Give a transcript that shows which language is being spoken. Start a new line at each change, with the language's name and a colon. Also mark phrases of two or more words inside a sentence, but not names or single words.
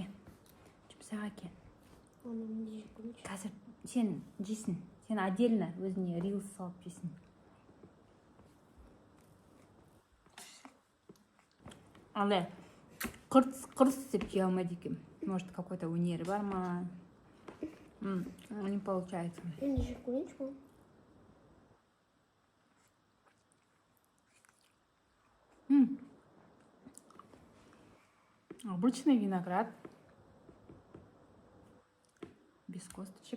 Kazakh: Жұмсақ екен. Қазір сен жейсің. Сен отдельно өзіне рилс салып жейсің. Алай, қырс деп жей алмайды екен.
Russian: Может, какой-то
Kazakh: өнері бар ма?
Russian: Не получается.
Kazakh: Енді жеп көрейінші ма?
Russian: Обычный виноград. Без косточек.